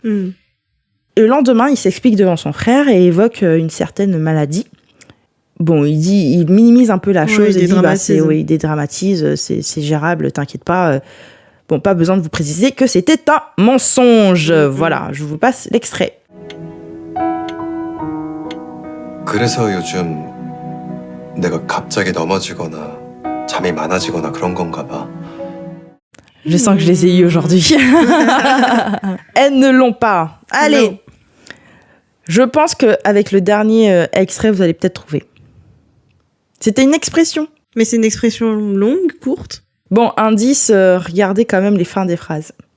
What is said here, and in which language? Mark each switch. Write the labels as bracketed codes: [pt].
[fr] Le lendemain, il s'explique devant son frère et évoque une certaine maladie. Bon, il minimise un peu la chose, et il dédramatise, c'est gérable, t'inquiète pas. Bon, pas besoin de vous préciser que c'était un mensonge. Voilà, je vous passe l'extrait. [ko] 그래서 요즘 내가 갑자기 넘어지거나 잠이 많아지거나 그런 건가 봐. [fr] Je sens que je les ai eu aujourd'hui. Elles ne l'ont pas. Allez. Non. Je pense qu'avec le dernier extrait, vous allez peut-être trouver. C'était une expression. Mais c'est une expression longue, courte? Bon, indice, regardez quand même les fins des phrases.